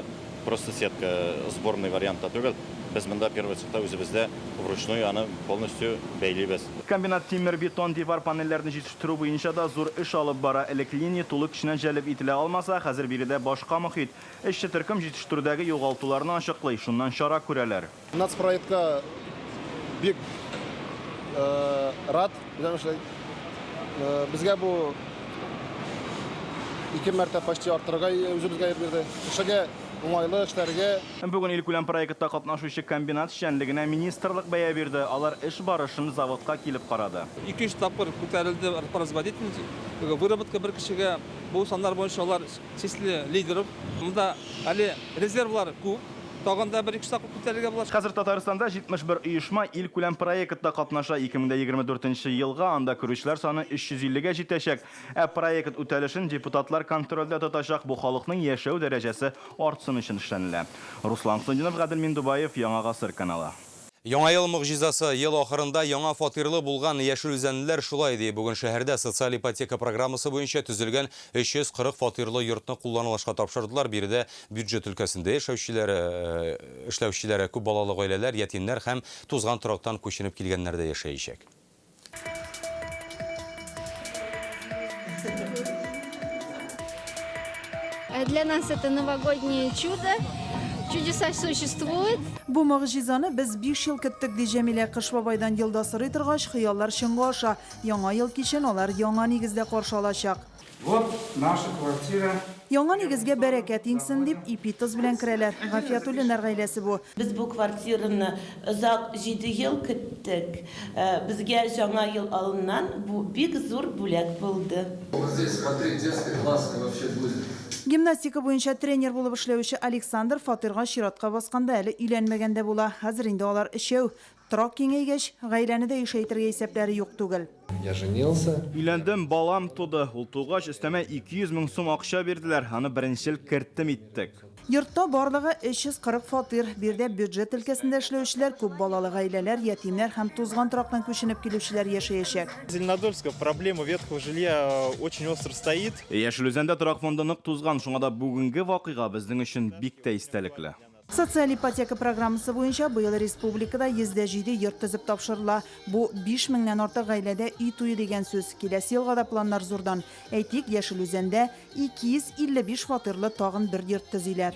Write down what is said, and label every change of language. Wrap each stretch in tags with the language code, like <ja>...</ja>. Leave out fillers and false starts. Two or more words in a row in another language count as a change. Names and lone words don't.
<ru>Просто сетка сборный</ru> <tt>вариантта түгел. Без монда первый цехта үзебездә вручную аны полностью бәйлибез. Комбинат тимер-бетон дивар панельләрне җитештерү буенча да зур эш алып бара. Элек линия тулы кешенә җәлеп ителә алмаса, хәзер биредә башка мөхит. Эшче төркем җитештерүдәге югалтуларны ачыклый, шуннан чара күрәләр. Нацпроектка бик рад,</tt> <ru>потому что</ru> <tt>безгә бу 2 мәртәбә почти арттырырга үзебезгә бирде. Эшегә уңайлы эшләргә. Бүген илкүләм проектта катнашучы комбинат эшчәнлегенә министрлык бәя бирде. Алар эш барышын заводка килеп карады. 2-3 тапкыр күтәрелде</tt> <ru>производительность, выработка</ru> <tt>бер кешегә бу саннар буенча алар</tt> <ru>числе лидеров.</ru> <tt>Монда әле резервлар күп. Тагында 1-2 тапкыр күтәрергә була. Хәзер Татарстанда 71 оешма илкүләм проектта катнаша. 2024 елга анда көрүчләр саны 350-гә җитәчәк. Проект үтәлешен депутатлар контрольдә тотачак. Бу халыкның яшәү дәрәҗәсе артсын өчен эшләнелә. Руслан Хөснетдинов, Гадел Миндубаев, Яңа Гасыр каналы. Яңа ел мөгҗизасы ел ахырында яңа фатирлы булган яшел үзәнлеләр шулай ди. Бүген шәһәрдә социаль ипотека программасы буенча төзелгән 340 фатирлы йортны кулланылышка тапшырдылар. Биредә бюджет өлкәсендә эшләүчеләре, күп балалы гаиләләр, ятимнәр һәм тузган торактан күченеп килгәннәр дә яшәячәк.</tt> <ru>Для нас это новогоднее чудо. Чудеса существуют.</ru> <tt>Бу мөгҗизаны без 5 ел көттек ди Җәмилә Кыш бабайдан елда сырый торгач, хыяллар чынга аша. Яңа ел кичен алар яңа нигездә каршы алачак.</tt> <ru>Вот наша квартира.</ru> <tt>Яңа нигезгә бәрәкәт иңсен дип ипитыз белән керәләр. Гафиятуллиннар гаиләсе бу. Без бу квартираны озак 7 ел көттек. Безгә яңа ел алыннан бу бик зур бүләк булды.</tt> <ru>Вот здесь смотри, детский класс вообще будет.</ru> <tt>Гимнастика буенча тренер булып эшләүче Александр фатирга чиратка басканда әле өйләнмәгәндә була. Хәзер инде алар өчәү. Торак киңәйгәч, гаиләне дә ишәйтергә исәпләре юк түгел.</tt> <ru>Я женился.</ru> <tt>Өйләндем, балам туды. Ул тугач өстәмә 200 мең сум акча бирделәр. Аны беренчел керттем иттек. Йортта барлыгы 340 фатир, бирдә бюджет өлкәсендә эшләүчеләр, күп балалы гаиләләр, ятимнәр һәм тузган торактан күченеп килүчеләр яшәячәк.</tt> <ru>Зеленодольска проблема ветхого жилья очень остро стоит.</ru> <tt>Яшел Үзәндә торак фонды нык тузган, шуңа да бүгенге вакыйга безнең өчен бик тә истәлекле. Социаль ипотека программасы буенча быел республикада 107 йорт төзеп тапшырыла. Бу 5000-нән артык гаиләдә үй туе дигән сүз. Киләсе елга да планнар зурдан. Әйтик, Яшел Үзәндә 255 фатирлы тагын бер йорт төзиләр.</tt>